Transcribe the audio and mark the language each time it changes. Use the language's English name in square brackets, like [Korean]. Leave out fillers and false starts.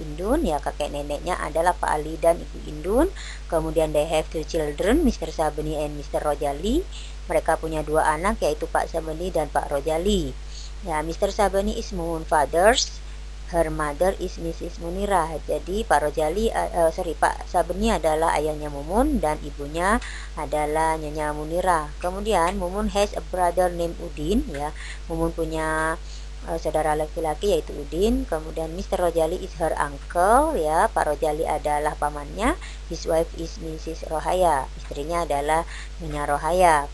[Indonesian] Indun ya, kakek neneknya adalah Pak Ali dan Ibu Indun. [English] Kemudian they have two children, Mr. Sabeni and Mr. Rojali. [Indonesian] Mereka punya dua anak yaitu Pak Sabeni dan Pak Rojali. [English] Ya, Mr. Sabeni is Mumun fathers. Her mother is Mrs. Munirah. [Indonesian] Jadi Pak Rojali, Pak Sabeni adalah ayahnya Mumun dan ibunya adalah Nyonya Munirah. [English] Kemudian Mumun has a brother named Udin ya. [Indonesian] Mumun punya saudara laki-laki yaitu Udin. Kemudian Mr. [English] Rojali is her uncle ya. [Indonesian] Pak Rojali adalah pamannya. [English] His wife is Mrs. Rohaya. [Indonesian] Istrinya adalah Nyonya Rohaya.